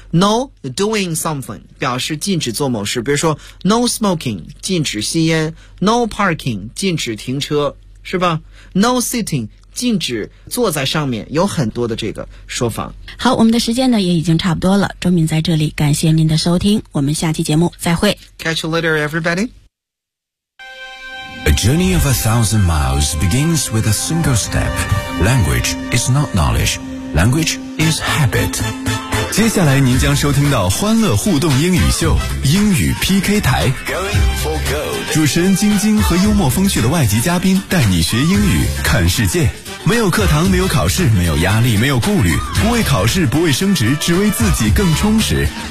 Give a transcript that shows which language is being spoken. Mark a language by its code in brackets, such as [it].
[en] No doing something [zh] 表示禁止做某事，比如说 No smoking 禁止吸烟， No parking 禁止停车，是吧？ No sitting禁止坐在上面，有很多的这个说法。好，我们的时间呢也已经差不多了，周敏在这里感谢您的收听，我们下期节目再会。 [en] Catch you later everybody. A journey of 1,000 miles begins with a single step. Language is not knowledge, language is habit. [zh] 接下来您将收听到欢乐互动英语秀英语 PK 台，主持人晶晶和幽默风趣的外籍嘉宾带你学英语看世界。没有课堂，没有考试，没有压力，没有顾虑，不为考试，不为升职，只为自己更充实。